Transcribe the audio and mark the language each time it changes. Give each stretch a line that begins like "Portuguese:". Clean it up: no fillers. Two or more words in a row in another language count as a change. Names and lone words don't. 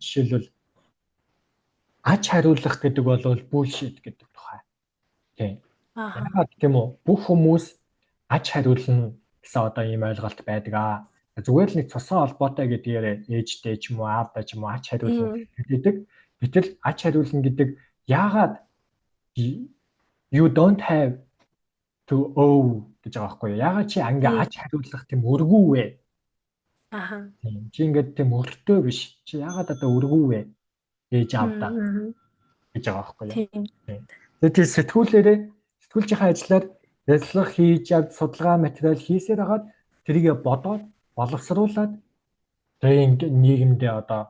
Mongolian: Жишээлбэл ач хариулах гэдэг бол bullshit гэдэг тухай. Тийм. Яагаад тийм үү? Бүх хүмүүс ач хариулна гэсэн одоо ийм ойлголт байдаг. Зүгээр л нэг цусан холбоотой гэдгээр ээжтэй ч юм уу аавтай ч юм уу ач хариулна гэдэг. Гэтэл ач хариулна гэдэг яагаад
English: you don't have to owe
Mongolian: гэж байгаа байхгүй юу? Яагаад чи ингээ ач хариулах тийм өргүү вэ? Тийм. Чи ингээд тийм өртөө биш. Чи яагаад одоо өргүү вэ? Ээж аавдаа гэж байгаа байхгүй юу? Тэгээд сэтгүүлчийн ажлаар ярилцлага хийж авч судалгаа материал хийсээр хагаад тэрийг бодоод боловсруулад тэгээд нийгэмдээ одоо